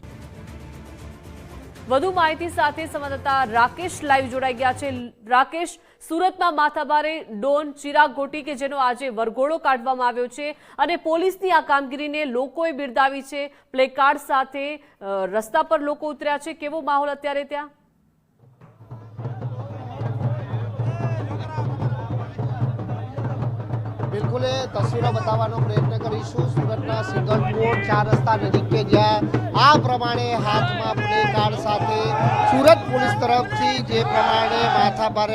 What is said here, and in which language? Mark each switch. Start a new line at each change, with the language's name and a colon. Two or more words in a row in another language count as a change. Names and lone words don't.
Gujarati: વધુ માહિતી સાથે સંવાદદાતા રાકેશ લાઈવ જોડાઈ ગયા છે। રાકેશ, સુરતમાં માથાભારે ડોન ચિરાગ ગોટી કે જેનો આજે વરઘોડો કાઢવામાં આવ્યો છે અને પોલીસની આ કામગીરીને લોકોએ બિરદાવી છે। પ્લેકાર્ડ સાથે રસ્તા પર લોકો ઉતર્યા છે। કેવો માહોલ અત્યારે ત્યાં? બિલકુલ તસ્વીરો બતાવવાનો પ્રયત્ન કરીશું। સુરતના સિંગણપુર 4 રસ્તા નજીક કે જ્યાં આ પ્રમાણે હાથ માં પ્લે કાર્ડ સાથે સુરત પોલીસ તરફ થી જે પ્રમાણે માથાભારે